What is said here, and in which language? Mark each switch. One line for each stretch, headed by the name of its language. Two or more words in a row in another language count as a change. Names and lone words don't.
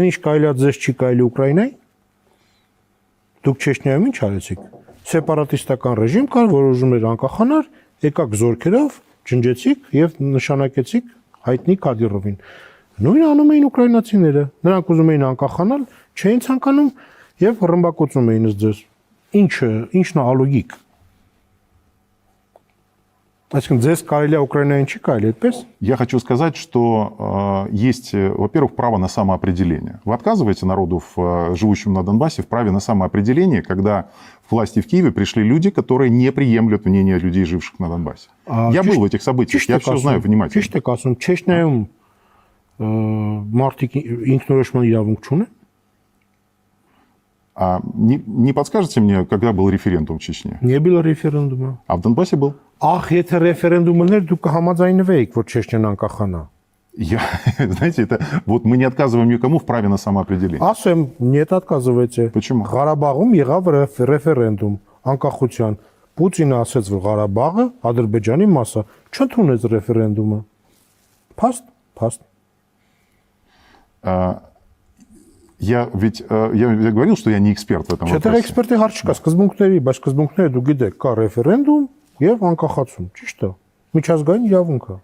Armenian: ինչ կարելի է ձեզ չի կարելի Ուկրաինայի։ Դուք Չեչնիայում ինչ արեցիք։ Սեպարատիստական ռեժիմ կար, որ ուզում էր անկախանալ, եկաք զորքերով, ջնջեցիք եւ նշանակեցիք հայտնի Կադիրովին։ Նույնը անում էին ուկրաինացիները։ Նրանք ուզում էին անկախանալ, չէին ցանկանում եւ ռմբակոծում էին ձեզ։ Ինչն է ալոգիկ։ Այսինքն ձեզ կարելի է Ուկրաինային չի կարելի այդպես։
Russian: Я хочу сказать, что есть, во-первых, право на самоопределение. Вы отказываете народу, живущему на Донбассе, в праве на самоопределение, когда к власти в Киеве пришли люди, которые не приемлют мнение людей, живших на Донбассе. Я был в этих событиях, я все знаю внимательно.
Armenian: Ճիշտ եք ասում, Չեչնիայում մարդիկ ինքնորոշման իրավունք չունեն։
Russian: Не подскажете мне, когда был референдум в Чечне? Не было ռեֆերենդումը։ А в Донбассе был?
Armenian: Ախ, եթե ռեֆերենդում ուներ, դուք կհամաձայնվեիք, որ Չեչնիան անկախանա։
Russian: Знаете, это вот мы не отказываем никому в праве на самоопределение. Ասեմ, нет отказывайте։ Почему?
Armenian: Ղարաբաղում եղավ ռեֆերենդում անկախության։ Պուտինը ասաց, որ Ղարաբաղը Ադրբեջանի մաս է, չընդունեց ռեֆերենդումը։ Փաստ։
Russian: Я говорил, что я не эксперт в этом
Armenian: Չէ՞
Russian: вопросе.
Armenian: էքսպերտի հարց չկա, սկզբունքների, բայց սկզբունքները դու գիտեք, կա ռեֆերենդում եւ անկախացում, ճիշտ է։ Միջազգային իրավունք է։